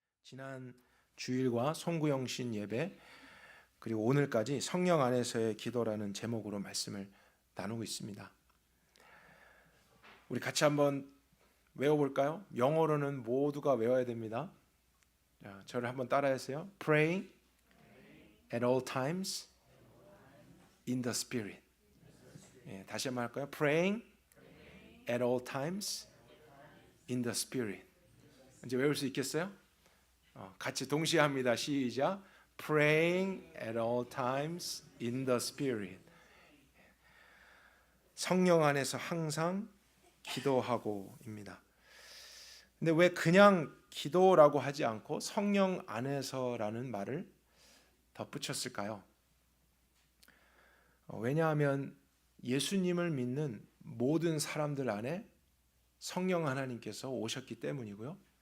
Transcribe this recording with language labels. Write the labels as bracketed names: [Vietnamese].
[Korean] 지난 주일과 송구영신 예배 그리고 오늘까지 성령 안에서의 기도라는 제목으로 말씀을 나누고 있습니다. 우리 같이 한번 외워볼까요? 영어로는 모두가 외워야 됩니다. 자, 저를 한번 따라하세요. [English] Praying at all times in the Spirit. [Korean] 다시 한번 할까요? [English] Praying at all times in the Spirit. [Korean] 이제 외울 수 있겠어요? 같이 동시에 합니다. 시작. [English] Praying at all times in the Spirit. [Korean] 성령 안에서 항상 기도하고입니다. 근데 왜 그냥 기도라고 하지 않고 성령 안에서라는 말을 덧붙였을까요? 왜냐하면 예수님을 믿는 모든 사람들 안에 성령 하나님께서 오셨기 때문이고요.